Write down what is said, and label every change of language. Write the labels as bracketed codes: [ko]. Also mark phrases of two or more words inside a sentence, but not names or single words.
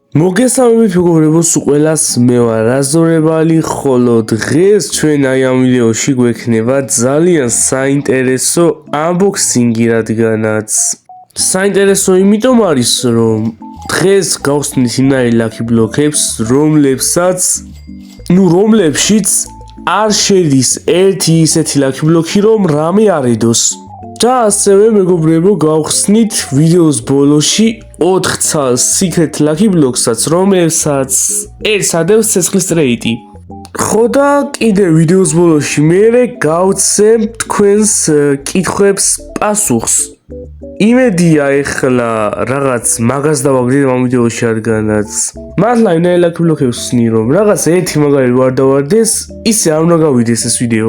[ka] მოგესალმებით მეგობრებო, ყველას მე ვარ რაზორებელი, ხოლო დღეს ჩვენ აი ამ ვიდეოში გვექნება ძალიან საინტერესო unboxing-ი, რადგანაც საინტერესო იმიტომ არის, რომ დღეს გავხსნით იმნაირი [en] lucky block-ებს, [ka] რომლებშიც არ შედის ერთი ისეთი [en] lucky block-ი, [ka] რომ რამე არ ედოს. და ასევე მეგობრებო, გავხსნით ვიდეოს ბოლოში 4 ცალ [en] secret lucky block-საც, [ka] რომელსაც ერთს ადევს ცეცხლის ტრეიტი. ხო და კიდე ვიდეოს ბოლოში მე გავცემ თქვენს კითხვებს პასუხს. იმედია ეხლა რაღაც მაგას დავაგდეთ ამ ვიდეოში, რადგანაც მართლა იმნაირი [en] lucky block-ებს [ka] ვსნი, რომ რაღაც ერთი მაგარი ვარ დავარდეს, ისე არ უნდა გავიდეს ეს ვიდეო.